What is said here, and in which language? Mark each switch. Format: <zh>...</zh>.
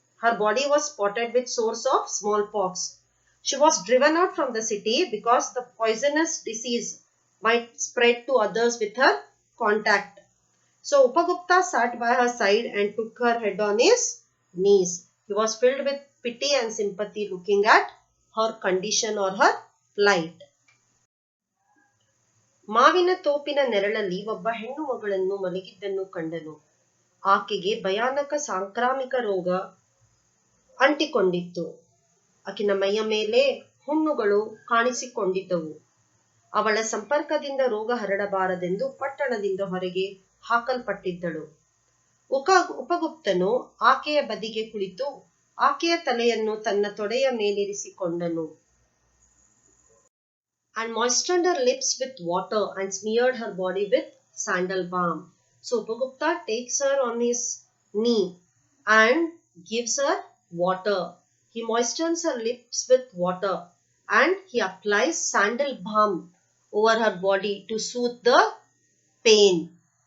<en>Her body was spotted with sores of smallpox. She was driven out from the city because the poisonous disease might spread to others with her contact. So Upagupta sat by her side and took her head on his knees. He was filled with pity and sympathy looking at her condition or her plight.</en> <kn>ಮಾವಿನ ತೋಪಿನ ನೆರಳಲ್ಲಿ ಒಬ್ಬ ಹೆಣ್ಣು ಮಗಳನ್ನು ಮಲಗಿದ್ದನ್ನು ಕಂಡನು. ಆಕೆಗೆ ಭಯಾನಕ ಸಾಂಕ್ರಾಮಿಕ ರೋಗ ಅಂಟಿಕೊಂಡಿತ್ತು. ಆಕಿನ ಮೈಯ ಮೇಲೆ ಹುಣ್ಣುಗಳು ಕಾಣಿಸಿಕೊಂಡಿದ್ದವು. ಅವಳ ಸಂಪರ್ಕದಿಂದ ರೋಗ ಹರಡಬಾರದೆಂದು ಪಟ್ಟಣದಿಂದ ಹೊರಗೆ ಹಾಕಲ್ಪಟ್ಟಿದ್ದಳು. ಉಪಗುಪ್ತನು ಆಕೆಯ ಬದಿಗೆ ಕುಳಿತು ಆಕೆಯ ತಲೆಯನ್ನು ತನ್ನ ತೊಡೆಯ ಮೇಲಿರಿಸಿಕೊಂಡನು.</kn> <en>And moistened her lips with water and smeared her body with sandal balm. So Upagupta takes her on his knee and gives her water. He moistens her lips with water and he applies sandal balm over her body to soothe the pain.</en>